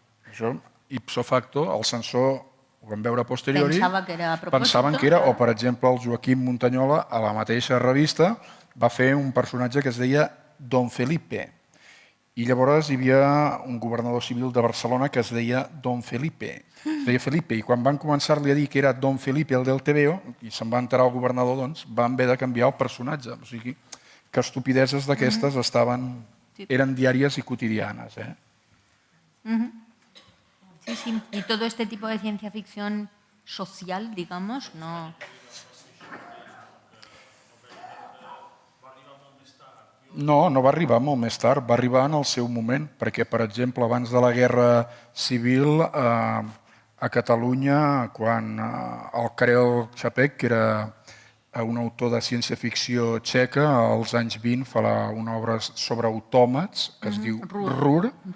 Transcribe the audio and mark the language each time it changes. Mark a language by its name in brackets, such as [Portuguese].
[Catalan] Això, ipso facto, el censor ho vam veure a posteriori, pensaven que era, o per exemple el Joaquim Montañola a la mateixa revista va fer un personatge que es deia Don Felipe i llavors hi havia un governador civil de Barcelona que es deia Don Felipe, i quan van començar-li a dir que era Don Felipe el del TVO i se'n va enterar el governador, doncs van haver de canviar el personatge, o sigui que estupideses d'aquestes eren diàries i quotidianes. Sí, sí. [Spanish] Y todo este tipo de ciencia ficción social, digamos, no... [Catalan] No, no va arribar molt més tard, va arribar en el seu moment, perquè, per exemple, abans de la Guerra Civil, a Catalunya, quan el Karel Čapek, que era un autor de ciència-ficció txeca, als anys 20 fa una obra sobre autòmats, que es diu RUR,